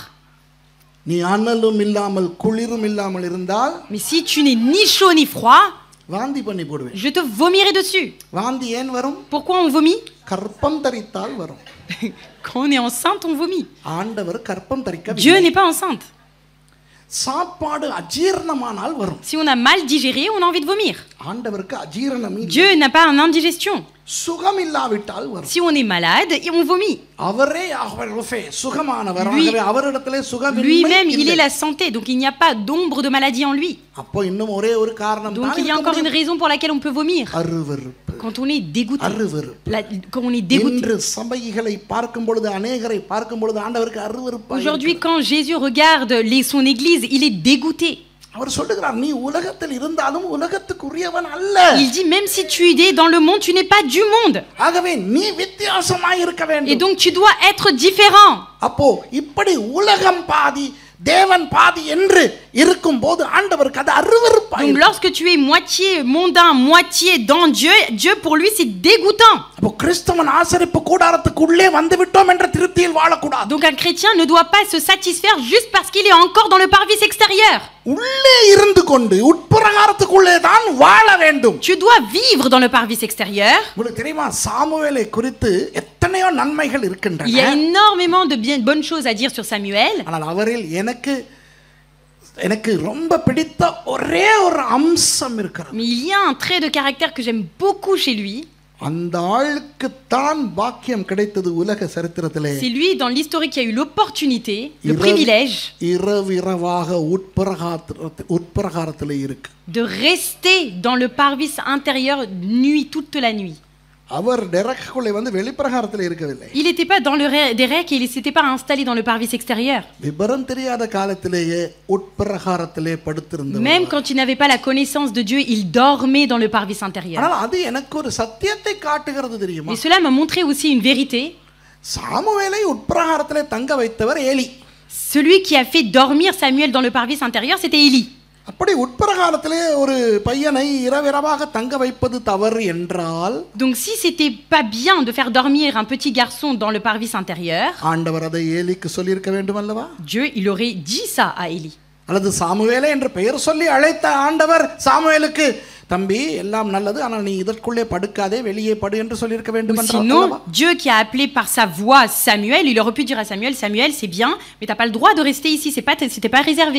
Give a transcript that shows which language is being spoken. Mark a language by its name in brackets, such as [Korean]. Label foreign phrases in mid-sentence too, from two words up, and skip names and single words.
[Tamil] நீ அனலும் இல்லாமல் குளிரும் இல்லாமல் இருந்தால் [French] Mais si tu n'es ni chaud ni froid, [Tamil] வாந்தி பண்ணி போடுவேன். [French] je te vomirai dessus. [Tamil] வாந்தி ஏன் வரும்? [French] Pourquoi on vomit? [Tamil] கற்பம் தரித்தால் வரும். [French] Quand on est enceinte, on vomit. [Tamil] ஆண்டவர் கற்பம் [French] Dieu [Tamil] தரிக்கவில்லை. [French] n'est pas enceinte. [Tamil] சாப்பாடு அஜீரணமானால் வரும். [French] Si on a mal digéré, on a envie de vomir. [Tamil] ஆண்டவருக்கு அஜீரணம் இல்லை. [French] Dieu n'a pas une indigestion. [Tamil] சுகம் இல்லாவிட்டால் வரும். [French] Si on est malade, on vomit. [Tamil] அவரே சுகமானவர். அவரிடத்திலே சுகம் [French] Lui-même, il est la santé, donc il n'y a pas d'ombre de maladie en lui. [Tamil] அப்போ இன்னும் ஒரே ஒரு காரணம் [French] Donc il y a encore une raison pour laquelle on peut vomir. [Tamil] அருவருப்பு. [French] Quand on est dégoûté. [Tamil] அருவருப்பு. [French] Quand on est dégoûté. [Tamil] இன்று சபைகளை பார்க்கும் பொழுது அநேகரை பார்க்கும் பொழுது ஆண்டவருக்கு அருவருப்பு. [French] Aujourd'hui, quand Jésus regarde son église, il est dégoûté. [Tamil] அவர் சொல்லுகிறார் நீ உலகத்தில் இருந்தாலும் உலகத்துக்குரியவன் அல்ல. [French] Il dit même si tu es dans le monde, tu n'es pas du monde. [Tamil] ஆகவே நீ வித்தியாசமாய் இருக்க வேண்டும். [French] Et donc tu dois être différent. [Tamil] அப்போ இப்படி உலகம் பாதி தேவன் பாதி என்று இருக்கும்போது ஆண்டவருக்கு அது அருவருப்பாய். [French] Donc lorsque tu es moitié mondain, moitié dans Dieu, Dieu pour lui c'est dégoûtant. [Tamil] அப்போ கிறிஸ்தவன் ஆசரிப்பு கூடாரத்துக்குள்ளே வந்து விட்டோம் என்ற திருப்தியில் வாழக்கூடாது. [French] Donc un chrétien ne doit pas se satisfaire juste parce qu'il est encore dans le parvis extérieur. [Tamil] உள்ளே இருந்து கொண்டு உட்பிரகாரத்துக்குள்ளே தான் வாழ வேண்டும். [French] Tu dois vivre dans le parvis extérieur. [Tamil] உங்களுக்கு தெரியுமா சாமுவேலை குறித்து எத்தனையோ நன்மைகள் இருக்கின்றன. [French] Il y a énormément de bonnes choses à dire sur Samuel. [Tamil] ஆனால் அவரில் எனக்கு ரொம்ப பிடித்த ஒரே ஒரு அம்சம் இருக்கிறது. [French] Mais il y a un trait de caractère que j'aime beaucoup chez lui. [Tamil] அந்த ஆளுக்கு தான் பாக்கியம் கிடைத்தது உலக சரித்திரத்திலே. [French] C'est lui dans l'historique qui a eu l'opportunité, le privilège [Tamil] இரவிரவாக உட்பிரகாரத்திலே இருக்கு. [French] de rester dans le parvis intérieur nuit toute la nuit. [Tamil] அவர் டெரக்குள்ளே வந்து வெளிப்பிரகாரத்திலே இருக்கவில்லை. [French] Il n'était pas dans le derek et il s'était pas installé dans le parvis extérieur. [Tamil] விபரம் தெரியாத காலத்திலேயே உட்பிரகாரத்திலே படுத்திருந்தார். [French] Même quand il n'avait pas la connaissance de Dieu, il dormait dans le parvis intérieur. [Tamil] ஆனால் அது எனக்கு ஒரு சத்தியத்தை காட்டுகிறது தெரியுமா? [French] Et cela m'a montré aussi une vérité. [Tamil] சாமுவேலை உட்பிரகாரத்திலே தங்க வைத்தவர் ஏலி. [French] Celui qui a fait dormir Samuel dans le parvis intérieur, c'était Élie. [Tamil] அப்படி உட்பிரகாரத்திலே ஒரு பையனை இரவிரவாக தங்க வைப்பது தவறு என்றால், [French] donc si c'était pas bien de faire dormir un petit garçon dans le parvis intérieur, [Tamil] ஆண்டவர் அதை ஏலிக்கு சொல்லியிருக்க வேண்டும் அல்லவா? [French] Dieu il aurait dit ça à Élie. [Tamil] அல்லது சாமுவேலே என்று பெயர் சொல்லி அழைத்த ஆண்டவர் சாமுவேலுக்கு தம்பி எல்லாம் நல்லது ஆனால் நீ இதற்குள்ளே படுக்காதே வெளியே படு என்று சொல்லியிருக்க வேண்டும் என்றால். [French] Sinon Dieu qui a appelé par sa voix Samuel, il aurait pu dire à Samuel, Samuel c'est bien mais t'as pas le droit de rester ici, c'était pas réservé.